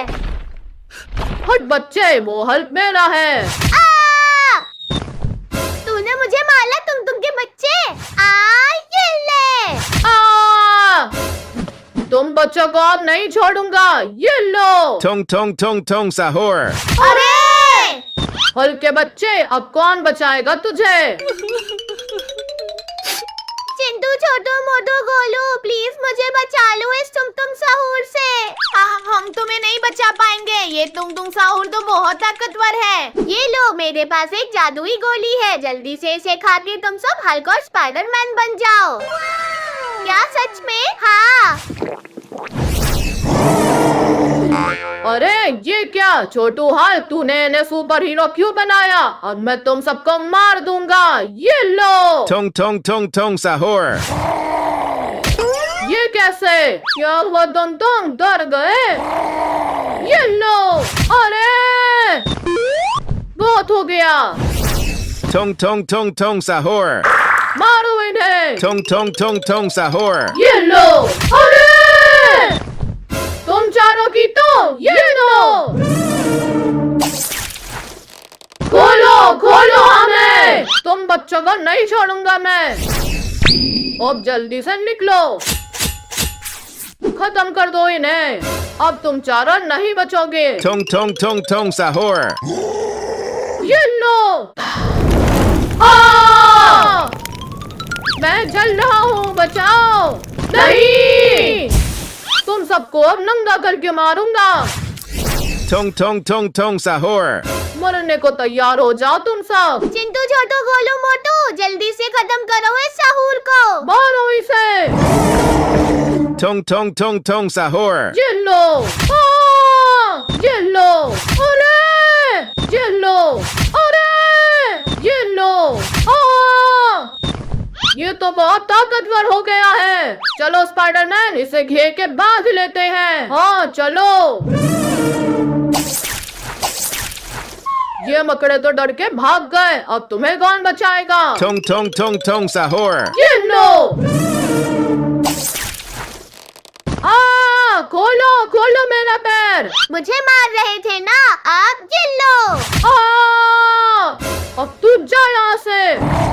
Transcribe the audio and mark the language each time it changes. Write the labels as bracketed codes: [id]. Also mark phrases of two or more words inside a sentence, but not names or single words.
[hi] हट बच्चे, वो हल्क मेरा है। तूने मुझे मारा, तुम के बच्चे। ये ले। तुम बच्चों को अब नहीं छोड़ूंगा। ये लो। Tong tong tong tong sahur. अरे हल्क के बच्चे, अब कौन बचाएगा तुझे? चिंटू छोटू मोटू गोलू, प्लीज मुझे बचा लो इस तुम साहूर से। हम तुम्हें नहीं बचा पाएंगे, ये तुम साहूर तो बहुत ताकतवर है। ये लो, मेरे पास एक जादुई गोली है, जल्दी से इसे खा के तुम सब हल्क और स्पाइडरमैन बन जाओ। क्या सच में? हाँ। अरे ये क्या छोटू हल्क, तूने इन्हें [en] super hero [hi] क्यों बनाया? अब मैं तुम सबको मार दूंगा। ये लो। Tong tong tong tong sahur. ये कैसे? क्या हुआ? तुम डर गए? ये लो। अरे बहुत हो गया। Tong tong tong tong sahur. मारो इन्हें। Tong tong tong tong sahur. ये लो। अरे तुम चारों की तो ये लो। खोलो खोलो हमें। तुम बच्चों को नहीं छोड़ूंगा मैं। अब जल्दी से निकलो, खत्म कर दो इन्हें। अब तुम चारों नहीं बचोगे। Tong tong tong tong sahur. ये लो। मैं जल रहा हूँ, बचाओ। नहीं, तुम सबको अब नंगा करके मारूंगा। Tong tong tong tong sahur. मरने को तैयार हो जाओ तुम सब। चिंटू छोटू गोलू मोटू, जल्दी से खत्म करो इस साहूर को। मारो इसे। Tong tong tong tong sahur. ये लो। ये लो। अरे ये लो। अरे ये लो। ये तो बहुत ताकतवर हो गया है। चलो स्पाइडरमैन, इसे घेर के बांध लेते हैं। हाँ चलो। ये मकड़े तो डर के भाग गए, अब तुम्हें कौन बचाएगा? Tong tong tong tong sahur. ये लो। खोलो खोलो मेरा पैर। मुझे मार रहे थे ना, आप ये लो। अब तू जा यहाँ से।